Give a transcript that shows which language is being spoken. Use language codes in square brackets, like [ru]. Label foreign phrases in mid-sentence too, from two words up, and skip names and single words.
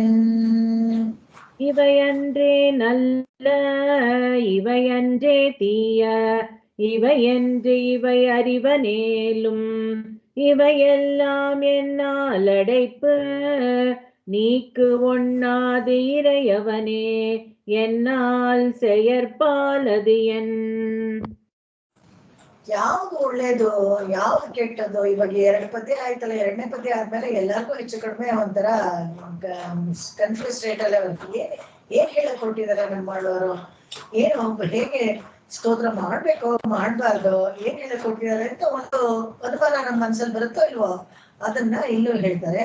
[ta] இவையன்றே நல்ல இவையன்றே தீய இவையென்று இவை அறிவனேலும் இவையெல்லாம் என்னால் அடைப்பு நீக்கு ஒண்ணாது இறையவனே என்னால் செயற்பாலது என் [kn] ಯಾವ್ದು ಒಳ್ಳೇದು ಯಾವ್ದು ಕೆಟ್ಟದ್ದು. ಇವಾಗ 2 ಪದ್ಯ ಆಯ್ತಲ್ಲ, 2ನೇ ಪದ್ಯ ಆದ್ಮೇಲೆ ಎಲ್ಲರಿಗೂ ಹೆಚ್ಚು ಕಡಿಮೆ ಒಂಥರ [en] confuse state [kn] ಅಲ್ಲೇ ಬರ್ತದೆ. ಏನ್ ಹೇಳಕ್ ಕೊಟ್ಟಿದಾರೆ ನಮ್ಮ ಮಾಡೋರು, ಏನು ಹೇಗೆ ಸ್ತೋತ್ರ ಮಾಡ್ಬೇಕು ಮಾಡ್ಬಾರ್ದು, ಏನ್ ಹೇಳಕ್ ಕೊಟ್ಟಿದ್ದಾರೆ ಅಂತ ಒಂದು ಅನುಮಾನ ನಮ್ಮ ಮನ್ಸಲ್ಲಿ ಬರುತ್ತೋ ಇಲ್ವೋ, ಅದನ್ನ ಇಲ್ಲೂ ಹೇಳ್ತಾರೆ.